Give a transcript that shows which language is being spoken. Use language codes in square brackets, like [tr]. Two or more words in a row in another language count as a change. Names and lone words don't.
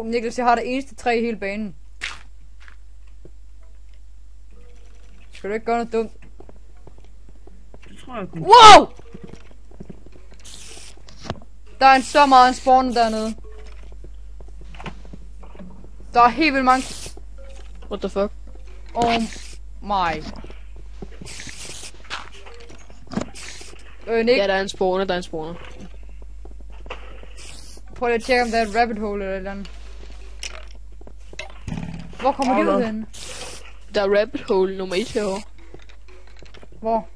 [da] Niklas, jeg har det eneste træ i hele banen. Skal du ikke gøre noget dumt? Det tror jeg kunne. Wow! Der er så meget en spawn dernede. Der er helt vildt mange... [en] What the fuck? Oh my. [da] Nick, Ja, der er en spawner, prøv lige at tjekke om der er et [en] rabbit hole [da] eller et eller andet. Hvor kommer de ud hen? Der er [en] rabbit hole [da] nummer 1 herovre. Hvor?